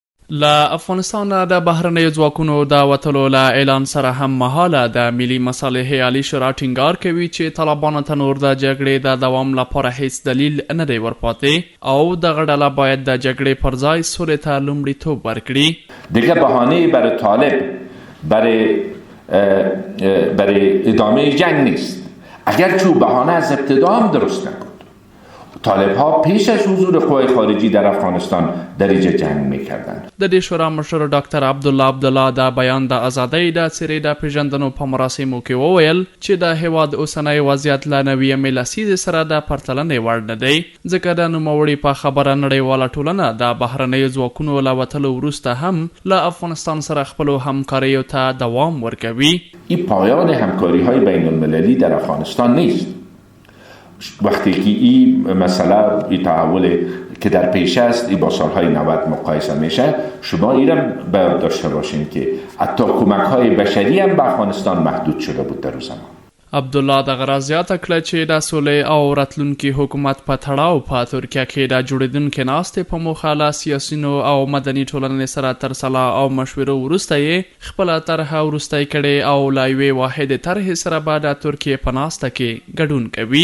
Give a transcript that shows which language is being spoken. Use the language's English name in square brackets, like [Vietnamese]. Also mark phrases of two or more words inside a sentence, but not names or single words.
[Pashto] له افغانستان د بهرنیو ځواکونو د وتلو له اعلان سره هم مهاله د ملي مصالحې عالی شورا ټینګار کوي چې طالبانو ته نور د جګړې د دوام لپاره هیڅ دلیل نه دی ورپاتې او دغه ډله باید د جګړې پر ځای سولې ته لومړیتوب ورکړي. [Persian] دیگه بهانه‌ای برای طالب برای ادامه جنگ نیست. اگرچه بهانه از ابتدا هم درست نبود. طالب ها پیش از حضور قوای خارجی در افغانستان دریجه جنگ میکردند. [Pashto] د دې شورا مشر ډاکټر عبدالله د بیان د ازادۍ د څیرې د پیژندنو په مراسمو کې وویل چې د هیواد اوسنی وضعیت له نویمې لسیزې سره د پرتلنې وړ نه دی، ځکه د نوموړي په خبره نړیواله ټولنه د بهرنیو ځواکونو له وتلو وروسته هم له افغانستان سره خپلو همکاریو ته دوام ورکوي. [Persian] این پایان همکاری های بین المللی در افغانستان نیست. وقتی که این مسئله این تحول که در پیش است این با سالهای 90 مقایسه میشه، شما این را باید داشته باشین که حتی کمک های بشری هم به افغانستان محدود شده بود در زمان. [Pashto] عبدالله دغه راز زیاته کړه چې د سولې او راتلونکي حکومت په تړاو په ترکیه کې د جوړېدونکې ناستې په موخه له سیاسینو او مدني ټولنې سره تر سلا او مشورو وروسته یې خپله طرحه وروستی کړې او له یوې واحدې طرحې سره به د ترکیې په ناسته کې ګډون کوي.